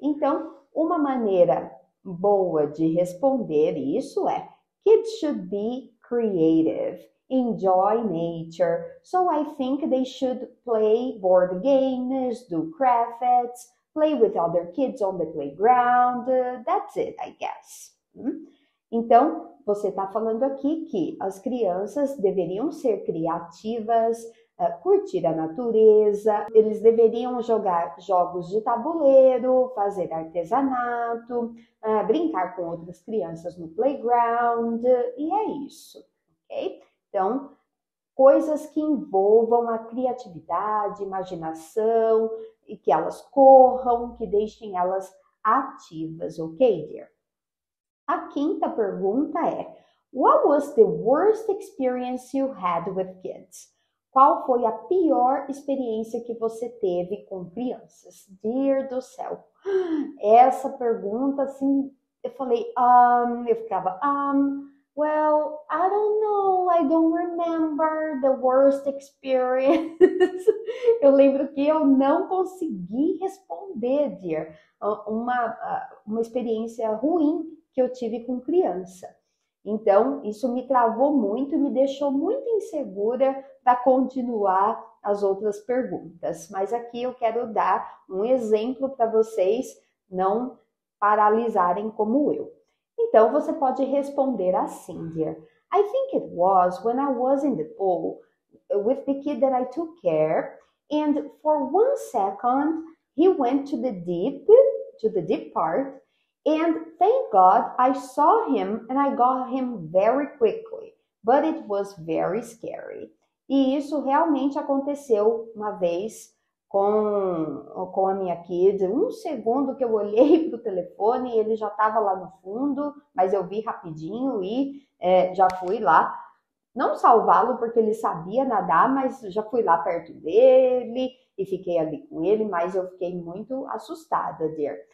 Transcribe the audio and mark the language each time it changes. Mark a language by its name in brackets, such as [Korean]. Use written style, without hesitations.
[Portuguese] Então, uma maneira boa de responder isso é: [English] Kids should be creative, enjoy nature, so I think they should play board games, do crafts, play with other kids on the playground, that's it, I guess. [Portuguese] Então, você está falando aqui que as crianças deveriam ser criativas, curtir a natureza, eles deveriam jogar jogos de tabuleiro, fazer artesanato, brincar com outras crianças no playground, e é isso, ok? Então, coisas que envolvam a criatividade, imaginação, e que elas corram, que deixem elas ativas, ok, dear? A quinta pergunta é: [English] What was the worst experience you had with kids? [Portuguese] Qual foi a pior experiência que você teve com crianças? Dear do céu, essa pergunta, assim, eu falei, eu ficava, [English] well, I don't know, I don't remember the worst experience. [Portuguese] Eu lembro que eu não consegui responder, dear, uma experiência ruim que eu tive com criança. Então, isso me travou muito e me deixou muito insegura para continuar as outras perguntas. Mas aqui eu quero dar um exemplo para vocês não paralisarem como eu. Então, você pode responder assim, dear. [English] I think it was when I was in the pool with the kid that I took care, and for 1 second, he went to the deep part, and thank God I saw him and I got him very quickly, but it was very scary. [Portuguese] E isso realmente aconteceu uma vez com a minha kid. 1 segundo que eu olhei para o telefone e ele já estava lá no fundo, mas eu vi rapidinho e já fui lá. Não salvá-lo porque ele sabia nadar, mas já fui lá perto dele e fiquei ali com ele, mas eu fiquei muito assustada, dear.